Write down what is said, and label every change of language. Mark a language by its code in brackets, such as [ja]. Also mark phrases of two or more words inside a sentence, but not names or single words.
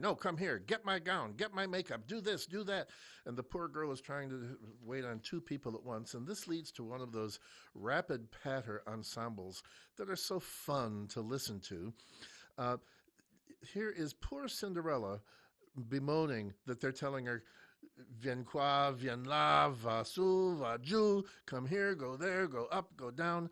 [en] No, come here. Get my gown. Get my makeup. Do this. Do that. And the poor girl is trying to wait on two people at once. And this leads to one of those rapid patter ensembles that are so fun to listen to. Here is poor Cinderella bemoaning that they're telling her, [fr] viens quoi, viens là, [it] va su, va giù, [en] come here, go there, go up, go down.